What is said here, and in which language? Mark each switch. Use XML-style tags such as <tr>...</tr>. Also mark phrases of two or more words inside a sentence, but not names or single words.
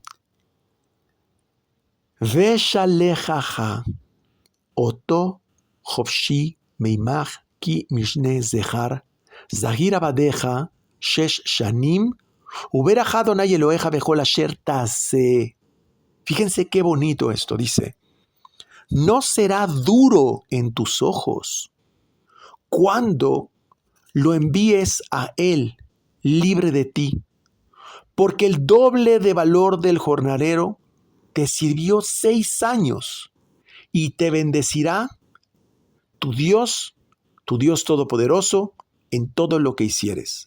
<he>בשלחך אתו חפשי מעמך כי משנה שכר שכיר עבדך שש שנים וברכך אדני אלהיך בכל אשר תעשה.</he> <es>Fíjense qué bonito esto, dice: no será duro en tus ojos cuando lo envíes a él libre de ti, porque el doble de valor del jornalero te sirvió 6 años y te bendecirá tu Dios Todopoderoso en todo lo que hicieres.</es>